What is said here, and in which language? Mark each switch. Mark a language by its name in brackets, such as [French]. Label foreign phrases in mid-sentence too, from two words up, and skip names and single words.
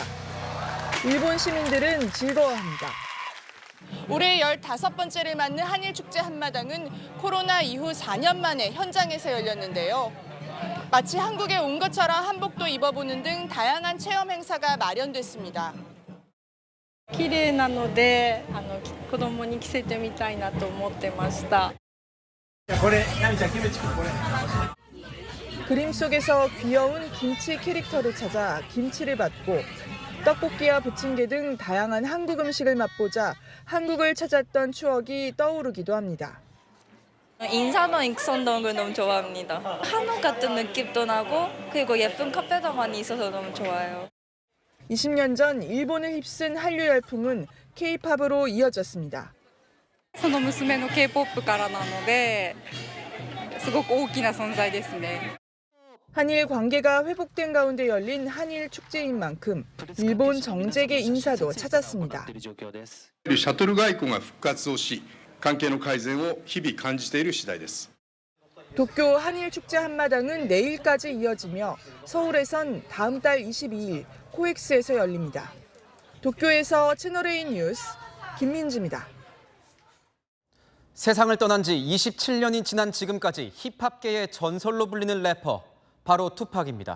[Korean] 일본 시민들은 즐거워합니다. 올해 15번째를 맞는 한일축제 한마당은 코로나 이후 4년 만에 현장에서 열렸는데요. 마치 한국에 온 것처럼 한복도 입어보는 등 다양한 체험 행사가 마련됐습니다. [Japanese] 綺麗なので子供に着せてみたいなと思ってました。 [Korean] 그림 속에서 귀여운 김치 캐릭터를 찾아 김치를 받고 떡볶이와 부침개 등 다양한 한국 음식을 맛보자 한국을 찾았던 추억이 떠오르기도 합니다. 인사동 익선동을 너무 좋아합니다. 한옥 같은 느낌도 나고 그리고 예쁜 카페도 많이 있어서 너무 좋아요. 20년 전 일본을 휩쓴 한류 열풍은 K-팝으로 이어졌습니다. [Japanese] その娘の K-POP からなので、すごく大きな存在ですね. [Korean] 한일 관계가 회복된 가운데 열린 한일 축제인 만큼 일본 정재계 인사도 찾았습니다. [Japanese] シャトル外交が復活をし、関係の改善を日々感じている次第です. [Korean] 도쿄 한일 축제 한마당은 내일까지 이어지며 서울에선 다음 달 22일 코엑스에서 열립니다. 도쿄에서 채널A 뉴스 김민지입니다. 세상을 떠난 지 27년이 지난 지금까지 힙합계의 전설로 불리는 래퍼, 바로 투팍입니다.